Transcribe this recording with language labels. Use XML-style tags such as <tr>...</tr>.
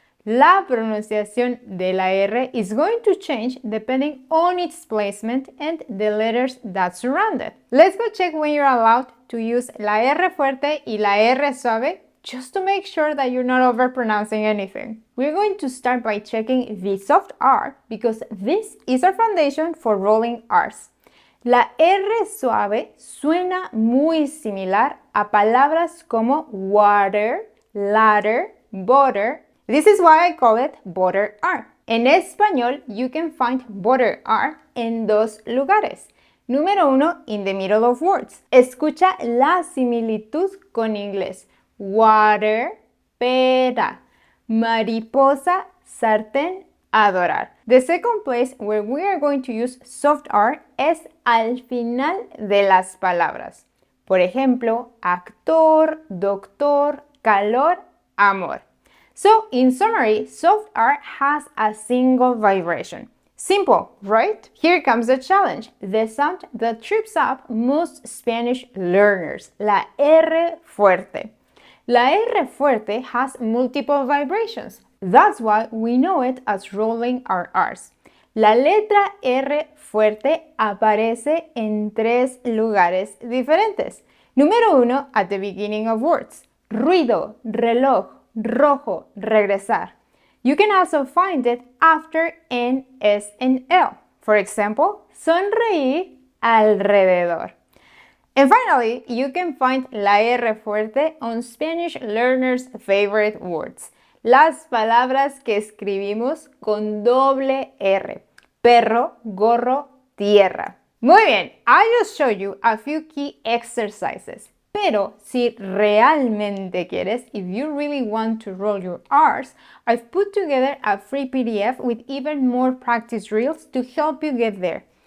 <es>La pronunciación de la R</es> <en>is going to change depending on its placement and the letters that surround it. Let's go check when you're allowed to use</en> <es>la R fuerte y la R suave</es> <en>just to make sure that you're not overpronouncing anything. We're going to start by checking the soft R because this is our foundation for rolling R's.</en> <es>La R suave suena muy similar a palabras como water, ladder, butter.</es> <en>This is why I call it butter R.</en> <es>En español,</es> <en>you can find butter R</en> <es>en dos lugares. Número 1,</es> <en>in the middle of words.</en> <es>Escucha la similitud con inglés. Water, pera. Mariposa, sartén, adorar.</es> <en>The second place where we are going to use soft R</en> <es>es al final de las palabras. Por ejemplo, actor, doctor, calor, amor.</es> <en>So, in summary, soft R has a single vibration. Simple, right? Here comes the challenge. The sound that trips up most Spanish learners, la R fuerte.</en> <es>La R fuerte</es> <en>has multiple vibrations. That's why we know it as rolling our R's.</en> <es>La letra R fuerte aparece en tres lugares diferentes. Número 1,</es> <en>at the beginning of words.</en> <es>Ruido, reloj, rojo, regresar.</es> <en>You can also find it after N, S, and L. For example, sonreír alrededor. And finally, you can find</en> <es>la R fuerte</es> <en>on Spanish learners' favorite words.</en> <es>Las palabras que escribimos con doble R. Perro, gorro, tierra. Muy bien,</es> <en>I just showed you a few key exercises.</en> <es>Pero si realmente quieres,</es> <en>if you really want to roll your R's, I've put together a free PDF with even more practice drills to help you get there.</en>